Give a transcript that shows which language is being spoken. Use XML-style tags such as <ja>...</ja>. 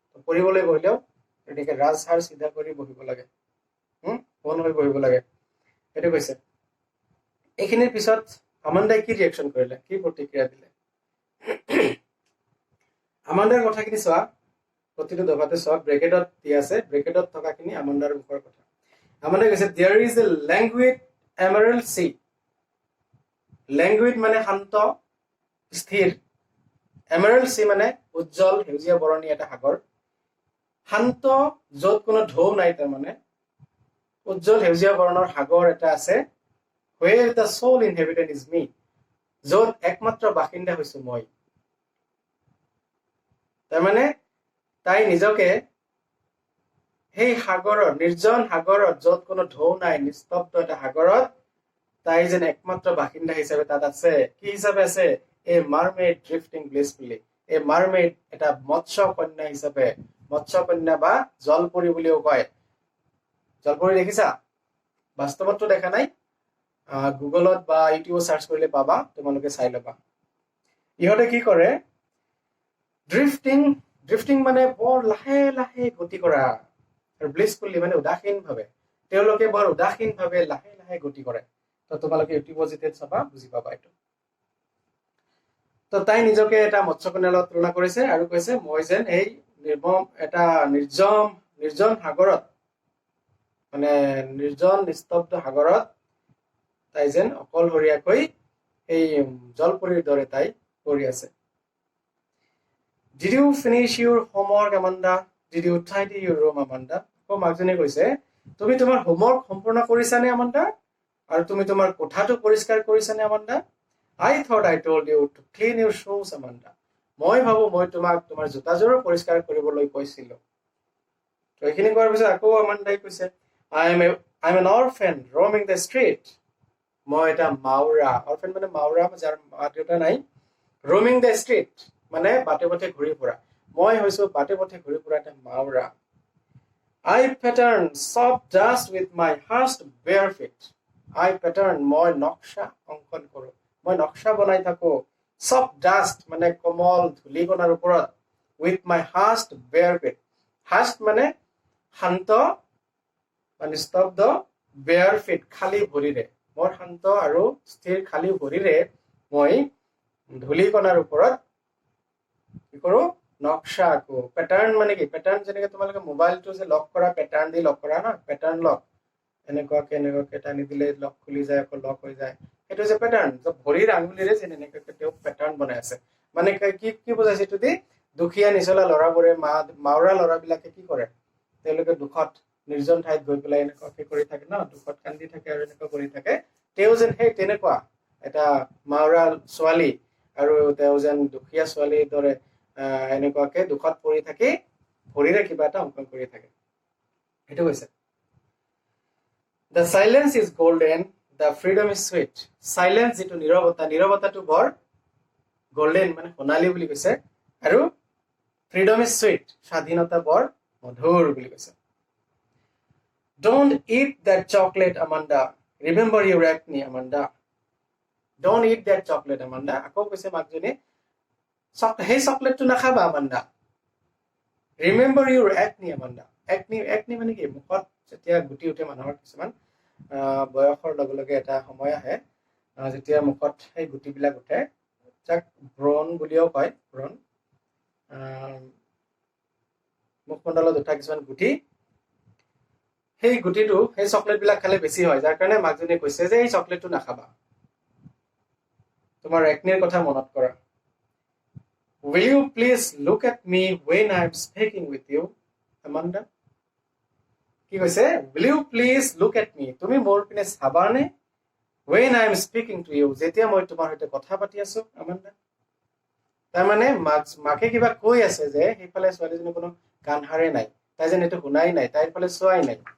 <as>পঢ়িবলৈ বহিলেও এনেকে ৰাজহাৰ চিধা কৰি বহিব লাগে, বন হৈ বহিব লাগে, সেইটো কৈছে। এইখিনিৰ পিছত আমাণ্ডাই কি ৰিয়েকশ্যন কৰিলে, কি প্ৰতিক্ৰিয়া দিলে? আমাণ্ডাৰ কথাখিনি চোৱা, প্ৰতিটো দফাতে চোৱা, ব্ৰেকেটত দিয়া আছে, ব্ৰেকেটত থকাখিনি আমাণ্ডাৰ মুখৰ কথা। আমাণ্ডাই কৈছে</as> <en>there is a languid emerald sea.</en> <as>লেংগুইড মানে শান্ত স্থিৰ, এমাৰেল্ড সি মানে উজ্জ্বল সেউজীয়া বৰণী এটা সাগৰ, শান্ত য'ত কোনো ঢৌ নাই, তাৰমানে উজ্জ্বল সেউজীয়া বৰণৰ সাগৰ এটা আছে,</as> <en>where the sole inhabitant is me,</en> <as>য'ত একমাত্ৰ বাসিন্দা হৈছো মই। তাৰমানে তাই নিজকে সেই সাগৰৰ, নিৰ্জন সাগৰত, য'ত কোনো ঢৌ নাই, নিস্তব্ধ এটা সাগৰত তাই যেন একমাত্ৰ বাসিন্দা হিচাপে তাত আছে। কি হিচাপে আছে? এ মাৰমেইড ড্ৰিফটিং ব্লিছফুলি, এ মাৰমেইড এটা মৎস্য কন্যা হিচাপে, মৎস্য কন্যা বা জলপৰী বুলিও কয়। জলপৰী দেখিছা? বাস্তৱতটো দেখা নাই, গুগলত বা ইউটিউবত চাৰ্চ কৰিলে পাবা, তোমালোকে চাই ল'বা। ইহঁতে কি কৰে? ড্ৰিফটিং, ড্ৰিফটিং মানে বৰ লাহে লাহে গতি কৰা, আৰু ব্লিছফুলি মানে উদাসীন ভাৱে, তেওঁলোকে বৰ উদাসীন ভাৱে লাহে লাহে গতি কৰে। তো তোমালোকে ইউটিউবত যেতিয়া চাবা বুজি পাবা এইটো। তো তাই নিজকে এটা মৎস্যকন্যাৰ লগত তুলনা কৰিছে আৰু কৈছে মই যেন এই এটা নিৰ্জন সাগৰত, মানে নিৰ্জন নিস্তব্ধ সাগৰত তাই যেন অকলশৰীয়াকৈ এই জলপৰীৰ দৰে তাই কৰি আছে।</as> <en>Did you finish your homework, Amanda? Did you tidy your room, Amanda?</en> <as>আকৌ মাকজনীয়ে কৈছে তুমি তোমাৰ হোমৱৰ্ক সম্পূৰ্ণ কৰিছানে আমাণ্ডা? আৰু তুমি তোমাৰ কোঠাটো পৰিষ্কাৰ কৰিছানে Amanda?</as> <en>I thought I told you to clean your shoes, Amanda.</en> <as>মই ভাবো মই তোমাক তোমাৰ জোতাযোৰো পৰিষ্কাৰ কৰিবলৈ কৈছিলো। তো এইখিনি কোৱাৰ পিছত আকৌ আমাণ্ডাই কৈছে</as> <en>I'm an orphan roaming the street.</en> <as>মই এটা মাউৰা, অৰফেন মানে মাউৰা যাৰ মা দেউতা নাই,</as> <en>roaming the street</en> <as>মানে বাটে পথে ঘূৰি ফুৰা, মই হৈছো বাটে পথে ঘূৰি ফুৰা এটা মাউৰা।</as> <en>I pattern soft dust with my first bare feet. I pattern</en> <as>মই নক্সা অংকন কৰো, মই নক্সা বনাই থাকো।</as> <en>soft dust</en> <as>মানে কোমল ধূলিকণাৰ ওপৰত,</as> <en>with my first bare feet.</en> <as>first মানে শান্ত মানে স্তব্ধ, bare feet খালী ভৰিৰে, মোৰ শান্ত আৰু স্থিৰ খালী ভৰিৰে মই ধূলিকণাৰ ওপৰত কি কৰো? নক্সা আকো। পেটাৰ্ণ মানে কি? পেটাৰ্ণ যেনেকে তোমালোকে মোবাইলটো যে লক কৰা, পেটাৰ্ণ দি লক কৰা না, পেটাৰ্ণ লক, এনেকুৱাকে টানি দিলে লক খুলি যায়, আকৌ লক হৈ যায়, সেইটো যে পেটাৰ্ণ। ভৰিৰ আঙুলিৰে যে এনেকুৱাকে তেওঁ পেটাৰ্ণ বনাই আছে, মানে কি বুজাইছে এইটো দি? দুখীয়া নিচলা ল'ৰাবোৰে, মাউৰা ল'ৰাবিলাকে কি কৰে? তেওঁলোকে দুখত নিৰ্জন ঠাইত গৈ পেলাই এনেকুৱাকে কৰি থাকে ন, দুখত কান্দি থাকে আৰু এনেকুৱা কৰি থাকে। তেওঁ যেন সেই তেনেকুৱা এটা মাউৰা ছোৱালী, আৰু তেওঁ যেন দুখীয়া ছোৱালীৰ দৰে এনেকুৱাকে দুখত পৰি থাকি ভৰিৰে কিবা এটা অংকন কৰি থাকে, সেইটো কৈছে।</as> <en>The silence is golden, the freedom is sweet.</en> <as>Silence যিটো নীৰৱতা, নীৰৱতাটো বৰ গোল্ডেন মানে সোণালী বুলি কৈছে, আৰু</as> <en>freedom is sweet,</en> <as>স্বাধীনতা বৰ মধুৰ বুলি কৈছে।</as> <en>Don't eat that chocolate, Amanda. Remember your acne, Amanda. Don't eat that chocolate, Amanda.</en> <as>আকৌ কৈছে মাকজনী সেই চকলেটটো নাখাবা Amanda.</as> <en>Remember your acne, Amanda. acne</en> <as>মানে কি? মুখত যেতিয়া গুটি উঠে মানুহৰ, কিছুমান বয়সৰ লগে লগে এটা সময় আহে যেতিয়া মুখত সেই গুটিবিলাক উঠে, যাক ব্ৰণ বুলিও কয়, ব্ৰণ, মুখমণ্ডলত উঠা কিছুমান গুটি, সেই গুটিটো সেই চকলেটবিলাক খালে বেছি হয়, যাৰ কাৰণে মাকজনীয়ে কৈছে যে এই চকলেটটো নাখাবা, তোমাৰ একনিৰ কথা মনত কৰা।</as> <en>Will you please look at me when I'm speaking with you, Amanda?</en> <as>কি কৈছে</as> <en>will you please look at me</en> <as>তুমি মোৰ পিনে চাবানে</as> <en>when I am speaking to you</en> <as>যেতিয়া মই তোমাৰ সৈতে কথা পাতি আছো আমান্দা তাৰ মানে মাকে কিবা কৈ আছে যে সেইফালে ছোৱালীজনী কোনো কাণ হাৰে নাই তাই যেন এইটো শুনাই নাই তাইৰ ফালে চোৱাই নাই</as>